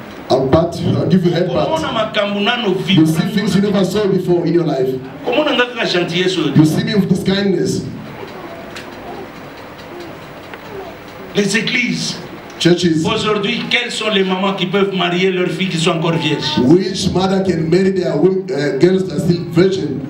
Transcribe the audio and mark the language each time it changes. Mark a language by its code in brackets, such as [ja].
[en] I'll give you headbutt. You see things you never saw before in your life. You see me with this kindness. [fr] Les églises. [en] Churches. [fr] Aujourd'hui, quelles sont les mamans qui peuvent marier leurs filles qui sont encore vierges? [en] Which mother can marry their girls that are still virgin?